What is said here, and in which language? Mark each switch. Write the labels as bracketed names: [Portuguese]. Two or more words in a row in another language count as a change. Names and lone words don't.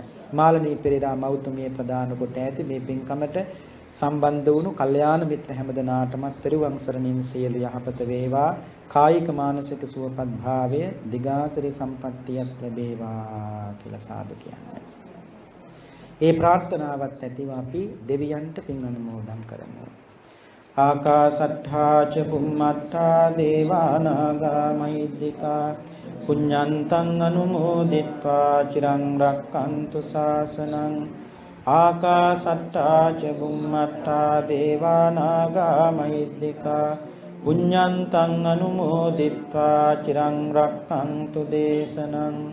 [Sinhala] මාළනී පෙරේරා මෞතුමිය ප්‍රදාන කොට ඇති මේ පින්කමට සම්බන්ධ වුණු කල්යාණ මිත්‍ර හැමදෙනාටම තෙරුවන් සරණින් සියලු යහපත වේවා. කායික මානසික සුවපත් භාවය දිගාසිරි සම්පත්තියක් ලැබේවා කියලා සාදු කියන්නේ. ඒ ප්‍රාර්ථනාවත් ඇතිව අපි දෙවියන්ට පින් අනුමෝදන් කරමු. [Pali] ආකාසට්ඨා ච බුම්මට්ඨා දේවානාගා මහිද්దికා පුඤ්ඤන්තං අනුමෝදිත්වා චිරං රක්ඛන්තු ශාසනං. ආකාසට්ඨා ච බුම්මට්ඨා දේවානාගා මහිද්దికා පුඤ්ඤන්තං අනුමෝදිත්වා චිරං රක්ඛන්තු දේශනං.